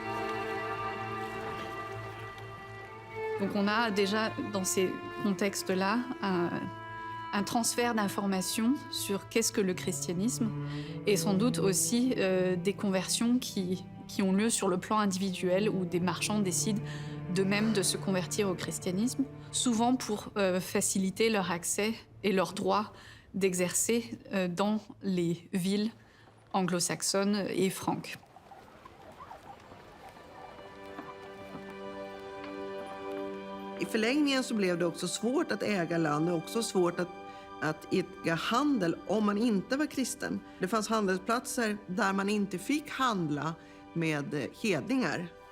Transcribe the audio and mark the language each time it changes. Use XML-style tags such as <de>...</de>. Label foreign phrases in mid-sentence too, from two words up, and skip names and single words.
<fr>Donc on a déjà, dans ces contextes-là, un transfert d'informations sur qu'est-ce que le christianisme, et sans doute aussi des conversions qui ont lieu sur le plan individuel, où des marchands décident d'eux-mêmes de se convertir au christianisme, souvent pour faciliter leur accès et leur droit d'exercer dans les villes anglo-saxonnes et franques.</fr> <sv>I förlängningen så blev det också svårt att äga land och också svårt att idka handel om man inte var kristen. Det fanns handelsplatser där man inte fick handla med hedningar.</sv>